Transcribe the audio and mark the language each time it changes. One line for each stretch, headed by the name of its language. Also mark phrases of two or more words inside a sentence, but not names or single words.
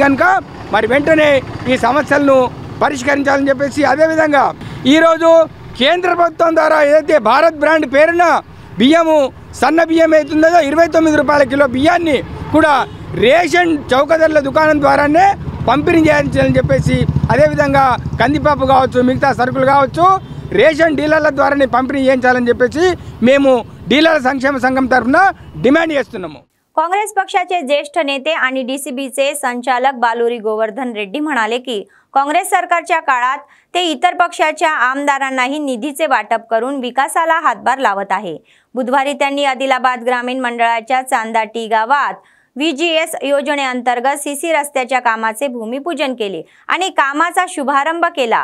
Telugu: కనుక మరి వెంటనే ఈ సమస్యలను పరిష్కరించాలని చెప్పేసి, అదేవిధంగా ఈరోజు కేంద్ర ప్రభుత్వం ద్వారా ఏదైతే భారత్ బ్రాండ్ పేరున బియ్యము సన్న బియ్యం అవుతుందో 29 రూపాయల కిలో బియ్యాన్ని కూడా రేషన్ చౌకధరల దుకాణం ద్వారానే పంపిణీ చేయాలని చెప్పేసి, అదేవిధంగా కందిపప్పు కావచ్చు, మిగతా సరుకులు కావచ్చు రేషన్ డీలర్ల ద్వారానే పంపిణీ చేయించాలని చెప్పేసి మేము డీలర్ సంక్షేమ సంఘం తరఫున డిమాండ్ చేస్తున్నాము।
Marathi: काँग्रेस पक्षाचे ज्येष्ठ नेते आणि डीसीबीचे संचालक बालुरी गोवर्धन रेड्डी म्हणाले की काँग्रेस सरकारच्या काळात ते इतर पक्षाच्या आमदारांनाही निधीचे वाटप करून विकासाला हातभार लावत आहे। बुधवारी त्यांनी आदिलाबाद ग्रामीण मंडळाच्या चांदाटी गावात VGS योजनेअंतर्गत सीसी रस्त्याच्या कामाचे भूमिपूजन केले आणि कामाचा शुभारंभ केला।